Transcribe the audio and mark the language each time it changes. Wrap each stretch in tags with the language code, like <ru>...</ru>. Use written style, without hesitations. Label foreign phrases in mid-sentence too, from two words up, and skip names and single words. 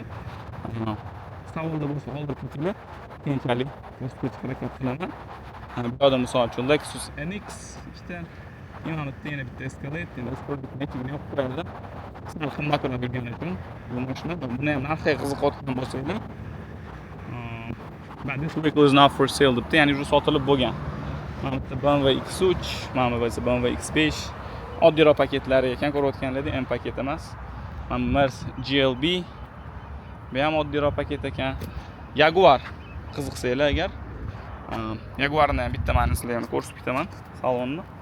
<uz>Savolda bo'lsa qoldirib qo'yinglar. Keyinchalik ko'rsatib o'tishga harakat qilaman. Bu yoqda misol uchun Lexus NX ikkita, yana bitta Escalade, endi Escalade'ni olib qo'yadilar. Sizlar qimmatroq bo'lgani uchun bu mashina, buni ham narxiga qiziqayotgan bo'lsanglar, mana</uz> <en>this vehicle is now for sale</en> <uz>debdi, ya'ni уже sotilib bo'lgan. Mana bitta BMW X3, mana bu esa BMW X5. Oddiyroq paketlari ekan, ko'rayotganlarda M paket emas. Mana Merc GLB. Bu ham oddiyroq paket ekan. Jaguar qiziqsanglar agar, Jaguarni ham bitta mana sizlarga ko'rsatib ketaman salonni.</uz>